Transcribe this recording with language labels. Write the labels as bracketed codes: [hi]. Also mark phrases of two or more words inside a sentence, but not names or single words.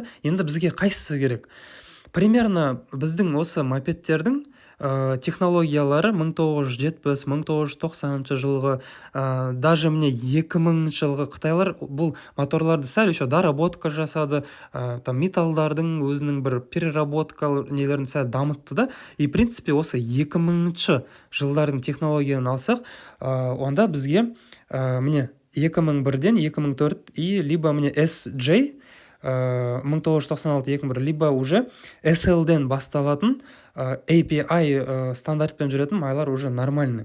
[kk] Енді бізге қайсысы керек? Примерно біздің осы мопедтердің технологиялары 1970-1990 жылғы, даже міне 2000 жылғы қытайлар бұл моторларды сәл [ru] еще доработка [kk] жасады, там металлдардың өзінің бір переработка нелерін сәл дамытты да. [ru] И в принципе [kk] осы 2000 жылдардың технологияны алсақ, онда бізге міне 2001-ден 2004 [ru] и либо [kk] міне SJ 1996-2001, [ru] либо уже [kk] SL-ден басталатын API стандартпен жүретін майлар [ru] уже нормальный.